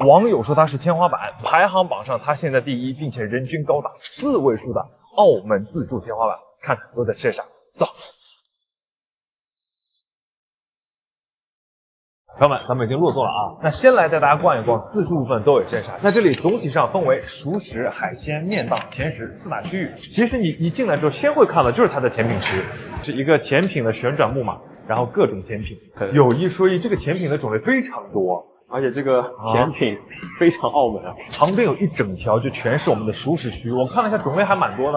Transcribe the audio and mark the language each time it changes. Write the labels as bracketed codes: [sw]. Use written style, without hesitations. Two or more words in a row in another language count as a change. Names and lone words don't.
[zh] 網友說它是天花板，排行榜上它現在第一，並且人均高達4位數的澳門自助天花板，看看都在吃啥。走。朋友们，咱们已經落座了啊。那先來帶大家逛一逛自助部分都有些啥。那這裡總體上分為熟食、海鮮、麵檔、甜食4大區域。其實你一進來之後，先會看到就是它的甜品區，是一個甜品的旋轉木馬，然後各種甜品。有一說一，這個甜品的種類非常多。而且這個甜品非常澳門啊，旁邊有一整條就全是我們的熟食區，我看了一下種類還蠻多的嘞。